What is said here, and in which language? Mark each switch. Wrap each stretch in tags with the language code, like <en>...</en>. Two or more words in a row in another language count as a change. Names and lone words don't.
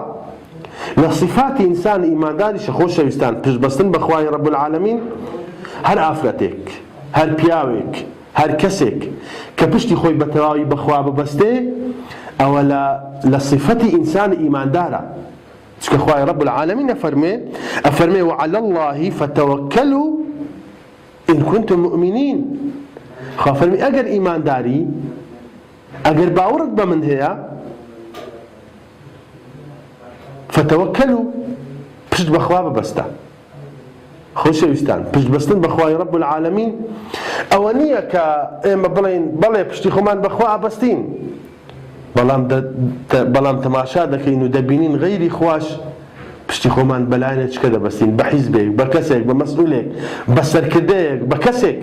<ckb>لە صفاتی ئینسان ئیمانداریشە خۆشەویستان پشت بەستن بە خوای</ckb> <ar>رب العالمین.</ar> <ckb>هەر ئافرەتێک، هەر پیاوێک، هەر کەسێک کە پشتی خۆی بە تەواوی بەخوا ببەستێ ئەوە لە صفەتی ئینسان ئیماندارە. چکە خوای</ckb> <ar>رب العالمین</ar> <ckb>ئەفەرمێ</ckb> <ar>وعلى الله فتوكلوا إن كنتم مؤمنين.</ar> <ckb>خوا فەرمی ئەگەر ئیمانداری، ئەگەر باوەڕت بە من هەیە، فتوكلوا پشت بەخوا ببەستە. خۆشەویستان پشت بەستن بەخوای</ckb> <ar>رب العالمین</ar> <ckb>ئەوە نییە کە ئێمە بڵێن بەڵێ پشتی خۆمان بەخوا ئەبەستین، بەڵام تەماشا دەکەین و دەبینین غەیری خواش پشتی خۆمان بەلایەنێک چکە دەبەستین، بە حیزبێک، بە کەسێک، بە مەسئولێک، بە سەرکردەیەک، بە کەسێک.</ckb>